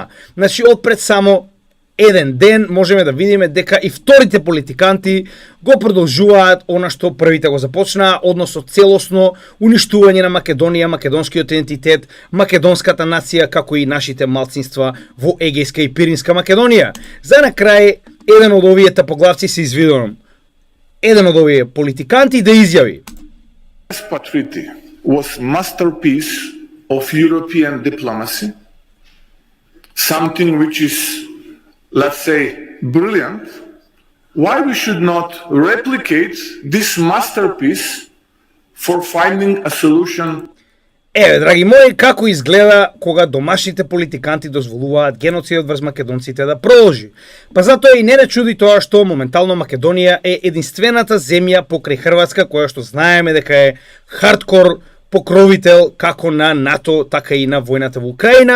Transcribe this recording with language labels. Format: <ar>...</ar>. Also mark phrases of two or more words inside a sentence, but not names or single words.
<mk>Значи, од пред само еден ден можеме да видиме дека и вторите политиканти го продолжуваат она што првите го започнаа, односно целосно уништување на Македонија, македонскиот идентитет, македонската нација, како и нашите малцинства во Егејска и Пиринска Македонија. За на крај, еден од овие тапоглавци се извидувам, еден од овие политиканти да изјави:</mk> <en>Prespa Treaty was masterpiece of European diplomacy, something which is, let's say, brilliant. Why we should not replicate this masterpiece for finding a solution?</en> <mk>Еве, драги мои, како изгледа кога домашните политиканти дозволуваат геноцидот врз македонците да продолжи? Па затоа и не чуди тоа што моментално Македонија е единствената земја покрај Хрватска која што знаеме дека е хардкор покровител како на НАТО, така и на војната во Украина.</mk>